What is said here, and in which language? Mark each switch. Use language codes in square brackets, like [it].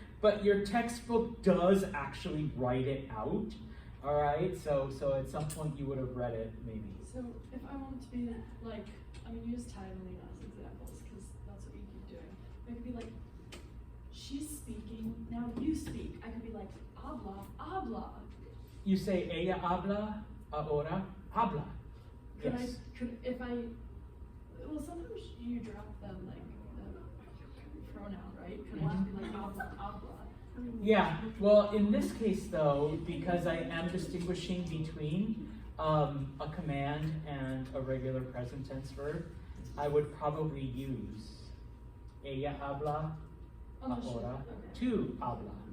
[en] But your textbook does actually write it out, all right? So at some point you would have read it, maybe. So if I want to be like, use tiling as examples because that's what you keep doing. I could be like, she's speaking, now you speak. I could be like, [es] habla, habla. [en] You say [es] ella habla, ahora habla. [en] Yes. Well, sometimes you drop them like the pronoun, right? Could I just be like, [es] habla, habla? [en] Yeah, well, in this case though, because I am distinguishing between a command and a regular present tense verb, I would probably use [es] ella habla, ahora, tú habla.